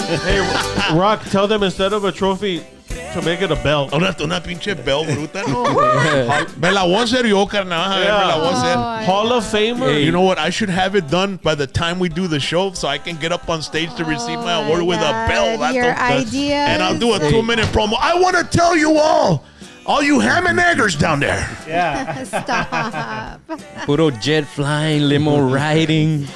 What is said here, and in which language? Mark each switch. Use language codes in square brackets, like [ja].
[en] Hey, Rock, tell them instead of a trophy to make it a belt. [es] Una pinche bell bruta, no. Me la voy a hacer yo, carnal. A ver, me la voy a hacer. [en] Oh, Hall of Famer. Hey. You know what? I should have it done by the time we do the show so I can get up on stage to receive my award with a bell. God, your ideas. And I'll do a 2-minute promo. I want to tell you all you ham and eggers down there. Stop. Puro jet flying, limo riding.